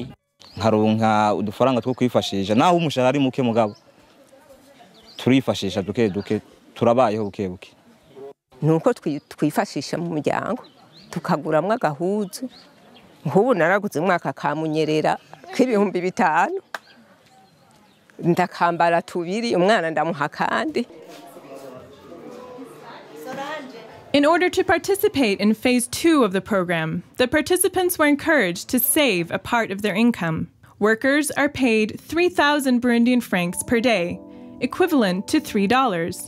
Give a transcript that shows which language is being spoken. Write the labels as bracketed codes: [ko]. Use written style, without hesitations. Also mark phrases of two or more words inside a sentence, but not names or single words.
[rn] Nkaronka udufaranga two kwifashisha naho umushahara ari muke mugabo turifashisha duke turabayeho buke. Nuko twifashisha mu muryango tukaguramwe agahuzu. Nk'ubu naraguze umwaka kamunyerera k'ibihumbi 5 ndakambara tubiri umwana ndamuha kandi. [en] In order to participate in Phase 2 of the program, the participants were encouraged to save a part of their income. Workers are paid 3,000 Burundian francs per day, equivalent to $3.